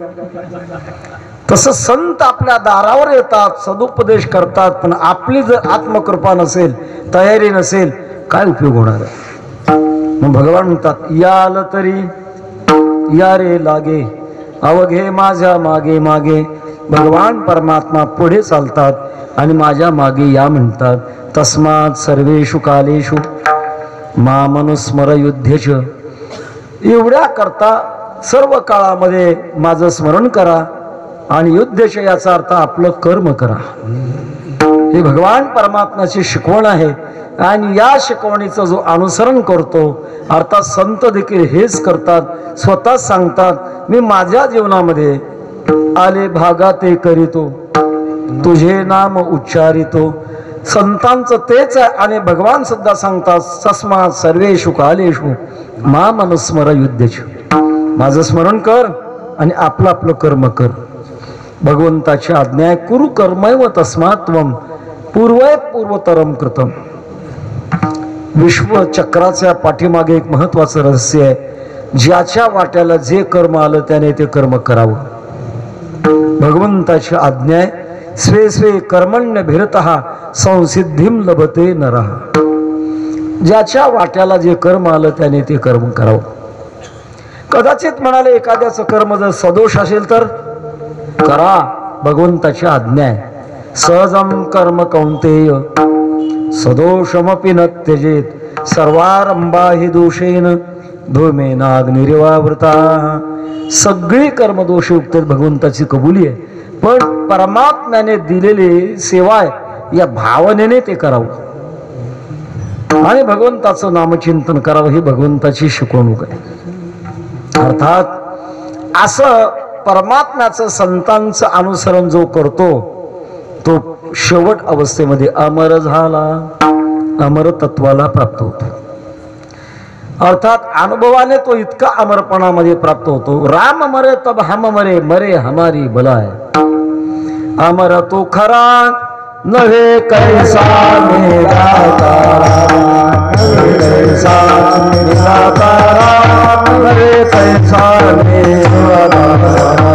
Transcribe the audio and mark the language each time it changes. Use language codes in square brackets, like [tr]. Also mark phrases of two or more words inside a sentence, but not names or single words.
[mr] तसं संत आपल्या दारावर येतात, सदुपदेश करतात, पण आपली जर आत्मकृपा नसेल, तयारी नसेल, काय उपयोग होणार आहे? मग भगवान म्हणतात याल तरी या रे लागे अवघे माझ्या मागे मागे. भगवान परमात्मा पुढे चालतात आणि माझ्या मागे या म्हणतात. [sa] तस्मात् सर्वेषु कालेषु मामनुस्मर युद्धेच. [mr] एवढ्या करता सर्व काळामध्ये माझं स्मरण करा आणि युद्धेच याचा अर्थ आपलं कर्म करा. हे भगवान परमात्म्याची शिकवण आहे. आणि या शिकवणीचं जो अनुसरण करतो, अर्थात संत देखील हेच करतात. स्वतः सांगतात मी माझ्या जीवनामध्ये आले भागा ते करीतो, तुझे नाम उच्चारितो. संतांचं तेच आहे. आणि भगवान सुद्धा सांगतात [sa] तस्मात् सर्वेषु कालेषु मामनुस्मर युद्धेच. [mr] माझं स्मरण कर आणि आपलं आपलं कर्म कर. भगवंताची आज्ञा आहे [sa] कुरु कर्मैव तस्मात् त्वं पूर्वय पूर्वतरम कृतम. [mr] विश्वचक्राच्या पाठीमागे एक महत्वाचं रहस्य आहे. ज्याच्या वाट्याला जे कर्म आलं त्याने ते कर्म करावं. भगवंताची आज्ञा आहे [sa] स्वे स्वे कर्मण्य भिरतः संसिद्धिम लभते नरः. [mr] ज्याच्या वाट्याला जे कर्म आलं त्याने ते कर्म करावं. कदाचित म्हणाले एखाद्याचं कर्म जर सदोष असेल तर करा, भगवंताची आज्ञा आहे. [sa] सहजम कर्म कौंतेय सदोषमपि न त्यजेत सर्वारंभा हि दोषेन धूमेनाग्निरिवावृता. [mr] सगळी कर्मदोषयुक्त भगवंताची कबुली आहे, पण परमात्म्याने दिलेली सेवा आहे या भावनेने ते करावं आणि भगवंताचं नामचिंतन करावं ही भगवंताची शिकवणूक आहे. अर्थात असं परमात्म्याचं संतांचं अनुसरण जो करतो तो शेवट अवस्थेमध्ये अमर झाला, अमर तत्वाला प्राप्त होतो. अर्थात अनुभवाने तो इतका अमरपणामध्ये प्राप्त होतो. [hi] राम मरे तब हम मरे, मरे हमारी बलाय. [mr] अमर तो खरा नव्हे कैसा निराकारा, कैसा निराकारा नव्हे कैसा निराकारा.